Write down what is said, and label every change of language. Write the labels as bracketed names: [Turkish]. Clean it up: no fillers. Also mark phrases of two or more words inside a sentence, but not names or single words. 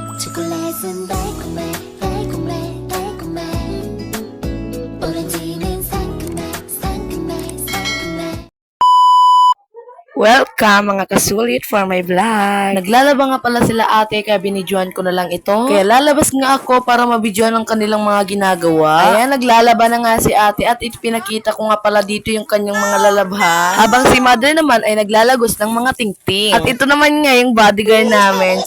[Korean] 초콜릿은 달콤해 달콤해 달콤해 오렌지는 상큼해 상큼해 상큼해. [English] Welcome [Filipino] mga kasulit [English] for my vlog. [Filipino] Naglalaba nga pala sila ate kaya binidyohan ko na lang ito. Kaya lalabas nga ako para mabidyohan ang kanilang mga ginagawa. Ayan, naglalaba na nga si ate at ipinakita ko nga pala dito yung kanyang mga lalabhan. Habang si mother naman ay naglalagos ng mga tingting. At ito naman nga yung bodyguard namin.